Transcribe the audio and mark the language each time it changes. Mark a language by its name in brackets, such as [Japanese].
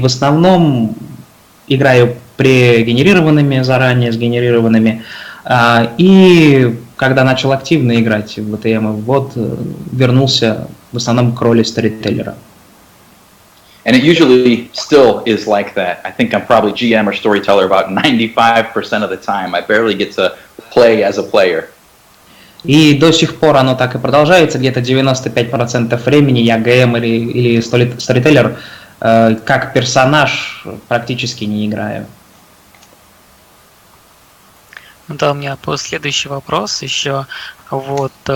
[Russian] В основном играю прегенерированными, заранее сгенерированными. И когда начал активно играть в ВТМ, вот вернулся в основном к роли сторителлера. [English] And it usually still is like that. I think I'm probably GM or storyteller about 95% of the time. I barely get to play as a player. [Russian] И до сих пор оно так и продолжается. Где-то 95% времени я ГМ или сторителлер как персонаж практически не играю. Да, у меня следующий вопрос еще. Вот